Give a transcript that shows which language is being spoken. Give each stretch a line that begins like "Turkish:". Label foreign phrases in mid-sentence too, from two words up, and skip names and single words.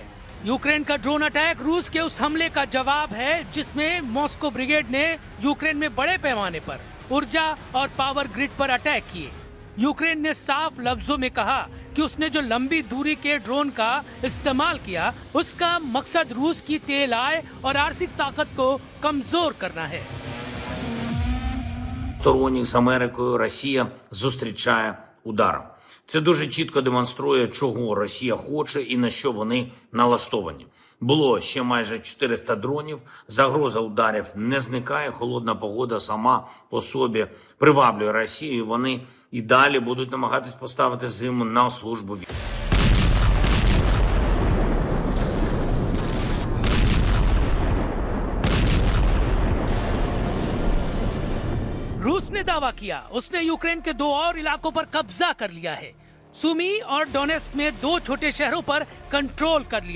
Hindi: यूक्रेन का
English: drone attack
Hindi: रूस के उस हमले का जवाब है जिसमें मॉस्को ब्रिगेड ने यूक्रेन में बड़े पैमाने पर ऊर्जा और
English: power grid
Hindi: पर अटैक किए। यूक्रेन ने साफ लफ्जों में कहा कि उसने जो लंबी दूरी के ड्रोन का इस्तेमाल किया, उसका मकसद रूस की तेल आय और आर्थिक ताकत को कमजोर करना है।
Ukrainian: Сторонніх з Америкою Росія зустрічає ударом. Це дуже чітко демонструє, чого Росія хоче і на що вони налаштовані. Було ще майже 400 дронів, загроза ударів не зникає, холодна погода сама по собі приваблює Росію, і вони і далі будуть намагатись поставити зиму на службу.
Hindi: रूस ने दावा किया उसने यूक्रेन के 2 और इलाकों पर कब्जा कर लिया है। सुमी और डोनेस्क में 2 छोटे शहरों पर कंट्रोल कर लिया।